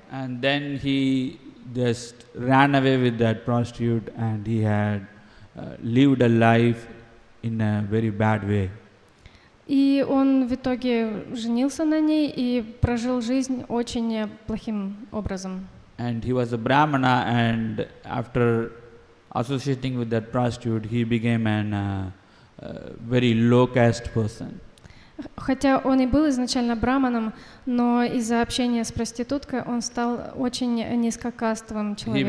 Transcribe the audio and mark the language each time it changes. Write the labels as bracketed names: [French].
[English] And then he just ran away with that prostitute, and he had lived a life in a very bad way. [Russian] И он в итоге женился на ней и прожил жизнь очень плохим образом. [English] And he was a Brahmana, and after associating with that prostitute, he became a very low caste person. [Russian] Хотя он и был изначально браманом, но из-за общения с проституткой он стал очень низкокастовым человеком.